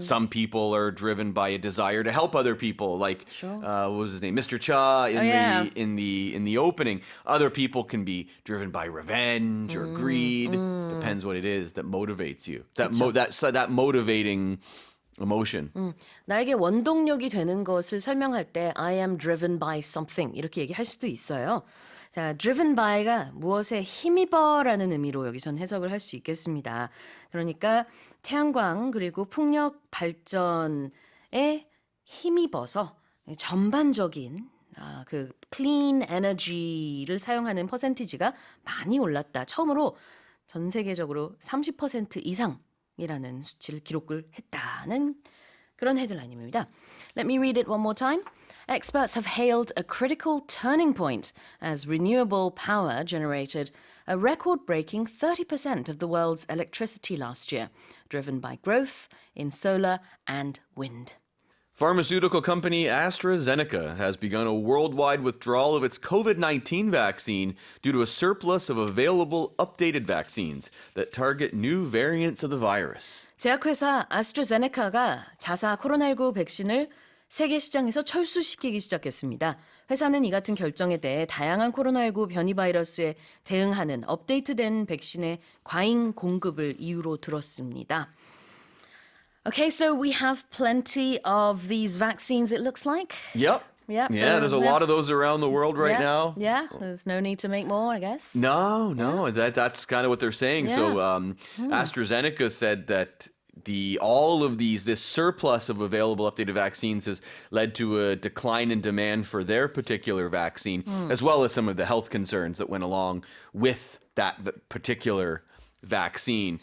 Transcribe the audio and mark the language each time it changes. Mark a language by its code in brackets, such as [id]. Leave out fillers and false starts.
[en] Some people are driven by a desire to help other people. Like what was his name, Mr. Cha in the opening. Other people can be driven by revenge or greed. Depends what it is that motivates you. That motivating emotion. [ko] 나에게 원동력이 되는 것을 설명할 때 [en] I am driven by something [ko] 이렇게 얘기할 수도 있어요. 자, driven by가 무엇에 힘입어라는 의미로 여기선 해석을 할 수 있겠습니다. 그러니까 태양광 그리고 풍력 발전에 힘입어서 전반적인 그 clean energy를 사용하는 퍼센티지가 많이 올랐다. 처음으로 전 세계적으로 30% 이상이라는 수치를 기록을 했다는 그런 헤드라인입니다. [en] Let me read it one more time. Experts have hailed a critical turning point as renewable power generated a record-breaking 30% of the world's electricity last year, driven by growth in solar and wind. Pharmaceutical company AstraZeneca has begun a worldwide withdrawal of its COVID-19 vaccine due to a surplus of available updated vaccines that target new variants of the virus. [ko] 제약회사 아스트라제네카가 자사 코로나19 백신을 세계 시장에서 철수시키기 시작했습니다. 회사는 이 같은 결정에 대해 다양한 코로나19 변이 바이러스에 대응하는 업데이트된 백신의 과잉 공급을 이유로 들었습니다. [en] Okay, so we have plenty of these vaccines, it looks like. Yep. Yep, Yeah, so there's a yeah. lot of those around the world right now. Yeah, there's no need to make more, I guess. No, that's kind of what they're saying. So Yeah. AstraZeneca said that all of this surplus of available updated vaccines has led to a decline in demand for their particular vaccine, as well as some of the health concerns that went along with that particular vaccine.